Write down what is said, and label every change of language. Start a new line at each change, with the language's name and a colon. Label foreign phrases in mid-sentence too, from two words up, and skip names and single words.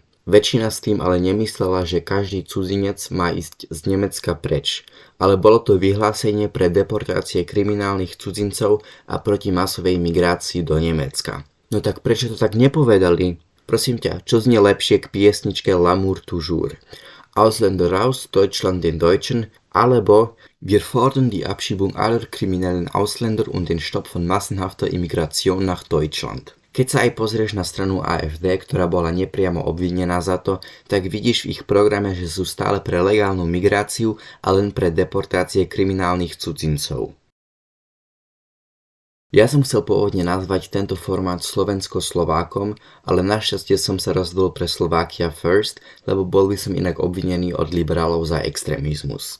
Slovak: Väčšina s tým ale nemyslela, že každý cudzinec má ísť z Nemecka preč. Ale bolo to vyhlásenie pre deportácie kriminálnych cudzincov a proti masovej migrácii do Nemecka. No tak prečo to tak nepovedali? Prosím ťa, čo znie lepšie k piesničke L'amour toujours?
German: Ausländer raus, Deutschland den Deutschen, alebo Wir fordern die Abschiebung aller kriminellen Ausländer und den Stopp von massenhafter Immigration nach Deutschland.
Slovak: Keď sa aj pozrieš na stranu AfD, ktorá bola nepriamo obvinená za to, tak vidíš v ich programe, že sú stále pre legálnu migráciu a len pre deportácie kriminálnych cudzincov. Ja som chcel pôvodne nazvať tento formát Slovensko-Slovákom, ale našťastie som sa rozhodol pre Slovakia First, lebo bol by som inak obvinený od liberálov za extrémizmus.